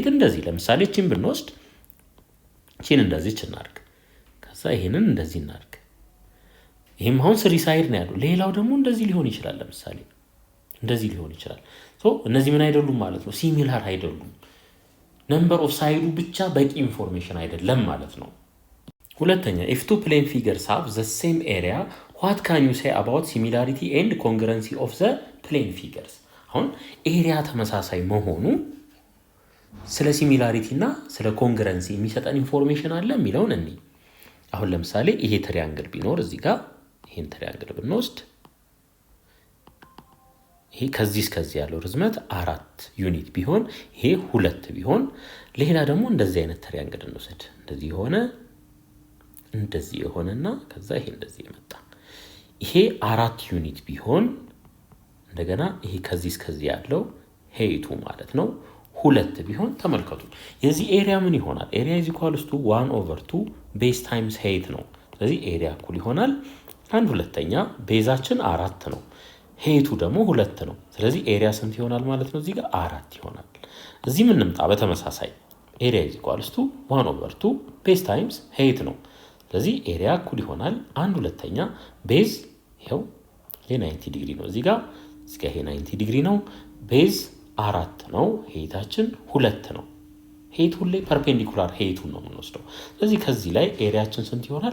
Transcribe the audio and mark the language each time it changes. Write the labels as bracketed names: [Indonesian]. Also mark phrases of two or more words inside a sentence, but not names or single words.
[Amharic] እንደዚህ ለምሳሌ እቺን ብንወስድ እቺን እንደዚህ እናድርግ፣ ከዛ ይሄንን እንደዚህ እናድርግ። ይሄም አሁን [English] three side [Amharic] ነው ያለው። ሌላው ደግሞ እንደዚህ ሊሆን ይችላል። ለምሳሌ እንደዚህ ሊሆን ይችላል። እነዚህ ምን አይደሉም ማለት ነው? [English] ሲሚላር አይደሉም። number of side [Amharic] ብቻ በቂ [English] ኢንፎርሜሽን [Amharic] አይደለም ማለት ነው። ሁለተኛ [English] if two plane figures have the same area what can you say about similarity and congruency of the plane figures? [Amharic] አሁን ኤሪያ ተመሳሳይ መሆኑ ስለ ሲሚላሪቲ እና ስለ ኮንግረንሲ የሚሰጠን ኢንፎርሜሽን አለ የሚለውን እንይ። አሁን ለምሳሌ ይሄ ትሪያንግል ቢኖር እዚህ ጋር ይሄን ትሪያንግል ብንወስድ ይሄ ከዚህ እስከዚህ ያለው ርዝመት 4 ዩኒት ቢሆን ይሄ 2 ቢሆን፣ ሌላ ደግሞ እንደዚህ አይነት ትሪያንግል እንውሰድ። እንደዚህ የሆነና ከዛ ይሄ እንደዚህ የመጣ ይሄ 4 ዩኒት ቢሆን እንደገና ይሄ ከዚህ እስከዚህ ያለው ሄይቱ ማለት ነው 2 ቢሆን ተመልከቱ። የዚህ ኤሪያ ምን ይሆናል? [English] area is equals to 1/2 base times height [Amharic] ነው። ስለዚህ ኤሪያ እኩል ይሆናል 1/2 ቤዛችን 4 ነው፣ ሄይቱ ደግሞ 2 ነው። ስለዚህ ኤሪያ ስንት ይሆናል ማለት ነው? እዚህ ጋር 4 ይሆናል። እዚህ ምን እንምጣ? በተመሳሳይ [English] area is equals to 1/2 base times height [Amharic] ነው። ስለዚህ ኤሪያ እኩል ይሆናል 1/2 ቤዝ ይሄው የ90 ዲግሪ ነው። እዚህ ጋር ይሄ 90 ዲግሪ ነው። ቤዝ 4 ነው። ሄይታችን 2 ነው። ሄይት ሁሌ [English] perpendicular height [Amharic] ነው የምንወስደው። ስለዚህ ከዚህ ላይ ኤሪያችን ስንት ይሆናል?